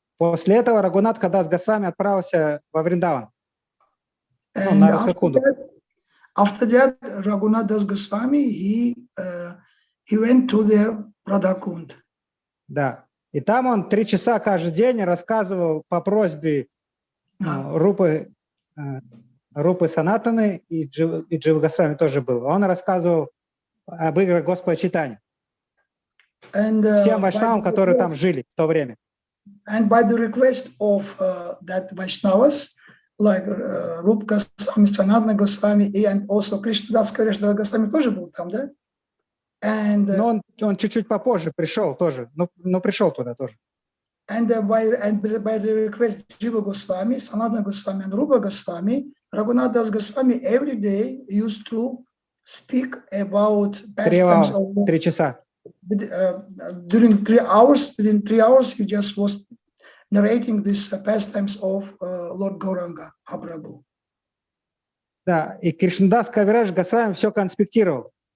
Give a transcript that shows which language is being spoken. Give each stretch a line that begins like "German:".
Russian: После этого Рагунат Хадас Госвами отправился во Вриндаван. На Расакунду.
English: After that, Raghunath Das Goswami, he went to the Radhakund.
Russian: Да. И там он 3 часа каждый день рассказывал по просьбе Рупы Санатаны, и Джива Госвами тоже был. Он рассказывал об играх Господа Чайтаньи. Всем вайшнавам, которые там жили в то время.
English: And by the request of that Vaishnavas, like Rupa Goswami, Sanatana Goswami, and also Krishnadas Kaviraja Goswami
Russian: тоже был там, да? Но он чуть-чуть попозже пришел тоже, но пришел туда тоже.
English: And by the request Jiva Goswami, Sanatana Goswami, and Rupa Goswami, Raghunath Das Goswami every day used to speak about pastimes of
Russian: 3 часа.
English: During 3 hours, within 3 hours, he just was narrating these pastimes of Lord Gauranga Mahaprabhu.
Russian: Да, и Кришнадас Кавирадж Госвами все конспектировал.